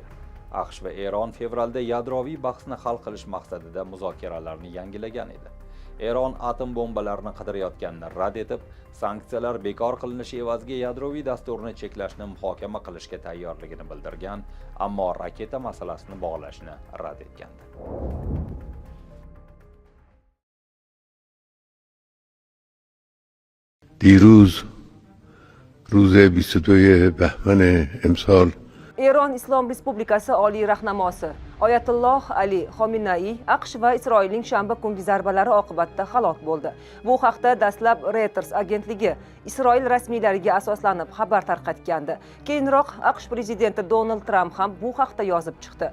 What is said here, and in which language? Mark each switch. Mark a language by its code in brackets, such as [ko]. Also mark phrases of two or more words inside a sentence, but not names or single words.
[uz] AQSh va Eron fevralda yadroviy bahsni hal qilish maqsadida muzokaralarni yangilagan edi. Eron atom bombalarini qidirayotganini rad etib, sanksiyalar bekor qilinishi evaziga yadroviy dasturni cheklashni muhokama qilishga tayyorligini bildirgan, ammo raketa masalasini bog'lashni rad etgandi. [fa] دیروز روز 22 بهمن امسال [uz] Eron Islom Respublikasi Oliy rahnamosi Oyatulloh Ali Xomenei AQSh va Isroilning shanba kungi zarbalari oqibatida halok bo'ldi. Bu haqda dastlab Reuters agentligi Isroil rasmiylariga asoslanib xabar tarqatgandi. Keyinroq AQSh prezidenti Donald Tramp ham bu haqda yozib chiqdi.